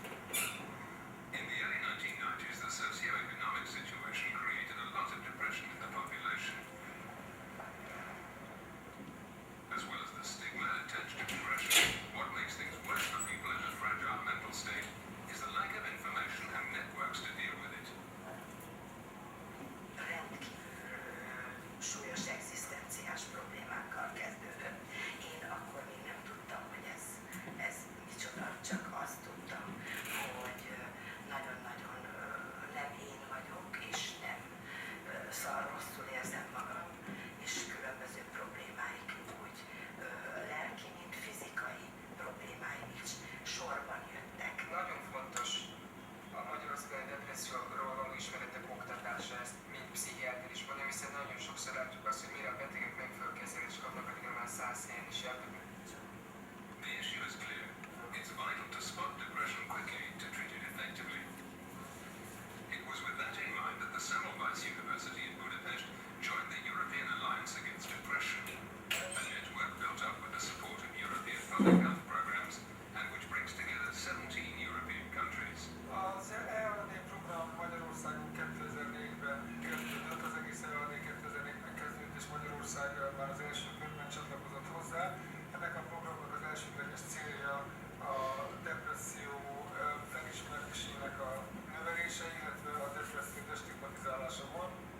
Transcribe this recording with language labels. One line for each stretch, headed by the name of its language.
English: In the early 1990s, the socio-economic situation created a lot of depression in the population. As well as the stigma attached to depression, what makes things worse for people in a fragile mental state is the lack of information and networks to deal with it.
Hungarian: Rendkívül súlyos egzisztenciás problémákkal kezdődött. Én akkor még nem tudtam, hogy ez micsoda, csak azt tudtam, hogy nagyon-nagyon nem én vagyok, és nem szóval rosszul érzem magam, és különböző problémáik úgy lelki, mint fizikai problémáim is sorban jöttek. Nagyon fontos a magyarországi depresszióról való ismeretek oktatása, ezt mind pszichiáter is mondja, hiszen nagyon sokszor látjuk azt, hogy mire a betegek megfölkezelést kapnak, akikre már 100 helyen is jártak.
English: The issue is clear. It's vital to spot depression quickly to treat it effectively. It was with that in mind that the Semmelweis University in Budapest joined the European Alliance Against Depression, a network built up with the support of European public health programs and which brings together 17 European countries.
Hungarian: Az EAD program Magyarországon 2004-ben kezdődött, az egész EAD 2004-ben kezdődött, és Magyarország már az első körben csatlakozott hozzá. Ennek a programnak az elsődleges célja a depresszió felismerésének a növelése, illetve a depresszió destigmatizálása volt.